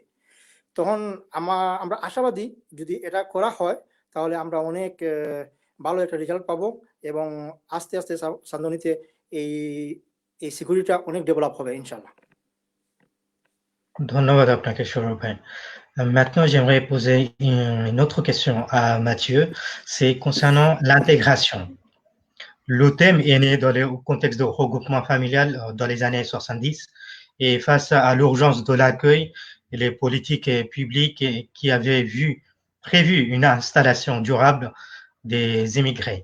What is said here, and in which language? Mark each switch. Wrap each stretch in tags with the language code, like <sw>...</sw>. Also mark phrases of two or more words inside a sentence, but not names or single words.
<bn>তখন আমরা আশাবাদী যদি এটা করা হয় তাহলে আমরা অনেক ভালো একটা রেজাল্ট পাবো এবং আস্তে আস্তে সান্দনিতে এই সিকিউরিটিটা অনেক ডেভেলপ হবে ইনশাআল্লাহ। ধন্যবাদ আপনাকে সৌরভ ভাই।</bn> <fr>Maintenant, j'aimerais poser une autre question à Mathieu, c'est concernant l'intégration. Le thème est né dans le contexte de regroupement familial dans les années 70 et face à l'urgence de l'accueil, les politiques publiques qui avaient prévu une installation durable des immigrés.</fr>